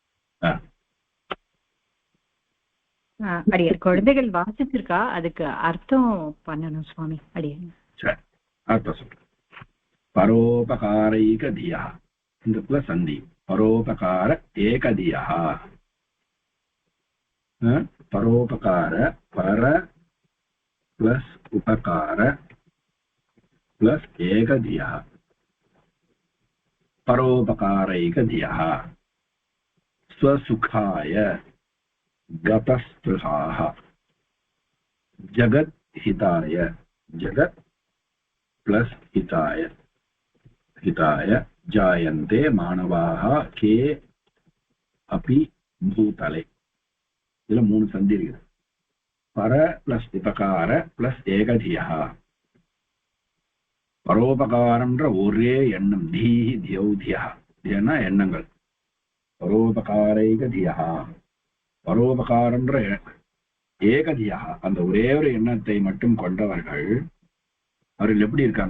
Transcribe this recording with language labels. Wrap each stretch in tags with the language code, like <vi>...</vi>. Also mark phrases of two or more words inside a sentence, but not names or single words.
<ta>அடியன் குழந்தைகள் வாசிச்சிருக்கா, அதுக்கு அர்த்தம் பண்ணணும் சுவாமி. அடியன் சரி, அர்த்தம் சொல்றேன். பரோபகாரைகதியா, இந்த சந்தி</ta> <sa>परोपकार एकधियः. परोपकार पर प्लस उपकार प्लस एकधियः परोपकारैकधियः स्वसुखाय गतस्पृहाः जगत् हिताय, जगत् प्लस हिताय, हिताय जायन्ते मानवाः के अपि भूतले.</sa> <ta>இதுல மூணு சந்தி இருக்குது. பர பிளஸ் உபகார பிளஸ் ஏகதியா. பரோபகாரம்ன்ற ஒரே எண்ணம்,</ta> <sa>धीः धियौधियः,</sa> <ta>தியனா எண்ணங்கள். பரோபகாரைகதியா, பரோபகாரம்ன்ற ஏகதியா, அந்த ஒரே ஒரு எண்ணத்தை மட்டும் கொண்டவர்கள் அவர்கள் எப்படி இருக்காங்க?</ta>